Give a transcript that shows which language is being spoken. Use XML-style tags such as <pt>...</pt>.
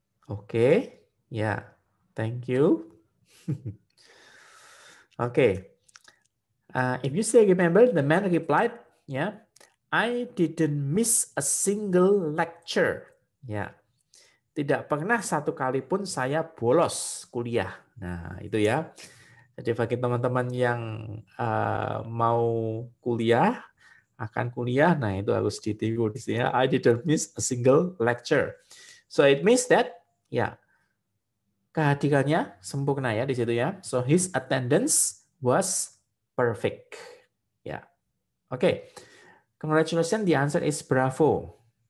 <en>Oke, ya, thank you. Okay. If you say remember, the man replied, yeah, I didn't miss a single lecture.</en> <id>Ya, tidak pernah satu kali pun saya bolos kuliah. Nah, itu ya. Jadi bagi teman-teman yang mau kuliah, akan kuliah, nah itu harus ditiru di sini ya.</id> <en>I didn't miss a single lecture. So it means that, ya,</en> <id>kehadirannya sempurna ya di situ ya.</id> <en>So his attendance was perfect. Ya. Oke. Congratulations, the answer is bravo.</en>